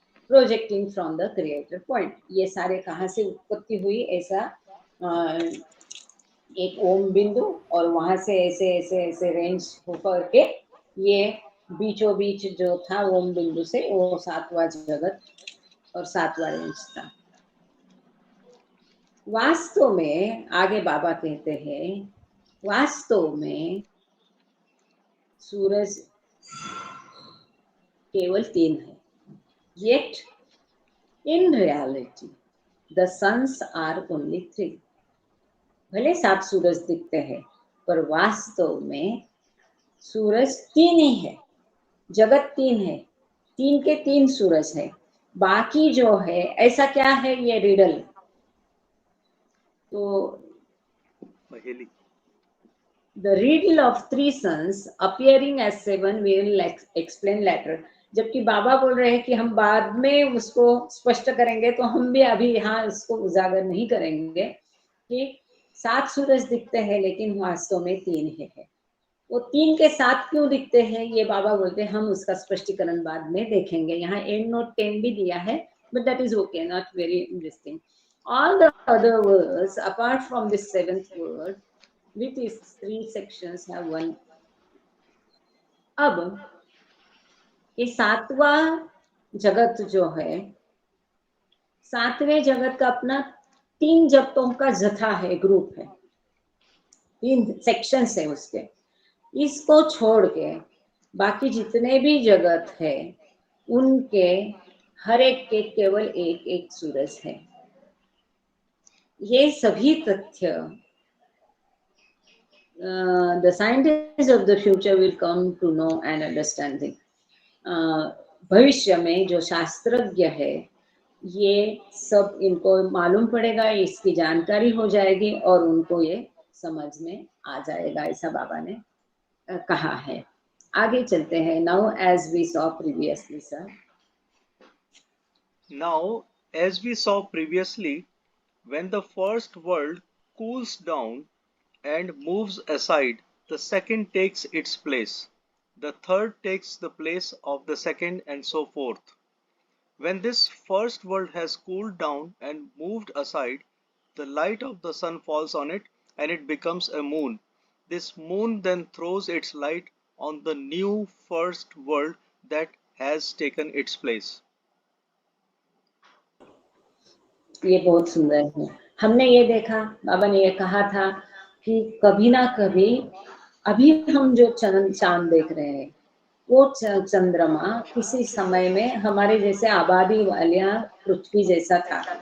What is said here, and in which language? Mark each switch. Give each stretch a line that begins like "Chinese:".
English: projecting from the creator point,
Hindi: ये सारे कहाँ से उत्पत्ति हुई, ऐसा एक ओम बिंदु और वहां से ऐसे ऐसे ऐसे रेंज होकर के ये बीचों बीच जो था ओम बिंदु से वो 7वां जगत और 7वां रेंज था। वास्तव में आगे बाबा कहते हैं, वास्तव में सूरज केवल 3 है।
English: Yet in reality the suns are only 3।
Hindi: भले 7 सूरज दिखते हैं पर वास्तव में सूरज 3 ही है, जगत 3 है, 3 के 3 सूरज है, बाकी जो है ऐसा क्या है, ये रिडल।
English: तो the riddle of 3 suns appearing as 7 we will explain later।
Hindi: जबकि बाबा बोल रहे हैं कि हम बाद में उसको स्पष्ट करेंगे, तो हम भी अभी यहाँ उसको उजागर नहीं करेंगे कि 7 सूरज दिखते हैं लेकिन वास्तव में 3 है। वो 3 के साथ क्यों दिखते हैं ये बाबा बोलते हैं, हम उसका स्पष्टीकरण बाद में देखेंगे। यहाँ एंड नोट 10 भी दिया है,
English: but that is okay, not very interesting. All the other words, apart from this seventh word, with its three sections, have one.
Hindi: अब ये सातवां जगत जो है, सातवें जगत का अपना 3 जगतों का जथा है, ग्रुप है, 3 सेक्शंस है उसके। इसको छोड़ के बाकी जितने भी जगत है उनके हर एक के केवल एक एक सूरज है। ये सभी तथ्य
English: the scientists of the future will come to know and understanding.
Hindi: भविष्य में जो शास्त्रज्ञ है ये सब इनको मालूम पड़ेगा, इसकी जानकारी हो जाएगी और उनको ये समझ में आ जाएगा, ऐसा बाबा ने कहा है। आगे चलते हैं।
English: Now as we saw previously, sir. Now, as we saw previously, when the first world cools down and moves aside, the second takes its place. The third takes the place of the second, and so forth. When this first world has cooled down and moved aside, the light of the sun falls on it and it becomes a moon. This moon then throws its light on the new first world that has taken its place.
Hindi: ये बहुत सुंदर है। हमने ये देखा, बाबा ने ये कहा था कि कभी ना कभी, अभी हम जो चांद देख रहे हैं वो चंद्रमा किसी समय में हमारे जैसे आबादी वालिया पृथ्वी जैसा था।